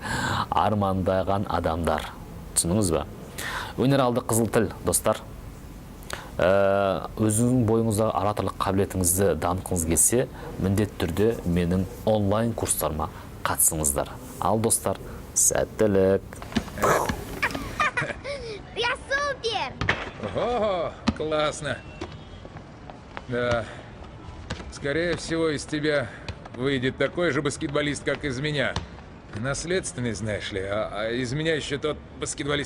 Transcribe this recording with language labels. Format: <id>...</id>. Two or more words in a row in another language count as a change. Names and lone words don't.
<kk>Армандаған адамдар. Түсініңіз бе? Өнер алды қызыл тіл, достар. Өзіңіздің бойыңыздағы ораторлық қабілетіңізді дамытқыңыз келсе, міндетті түрде менің онлайн курстарыма қатысыңыздар. Ал достар, сәттілік.</kk> <ru>Я супер! Ого, классно. Да, скорее всего, из тебя выйдет такой же баскетболист, как из меня. Наследственный, знаешь ли, а из меня еще тот баскетболист.</ru>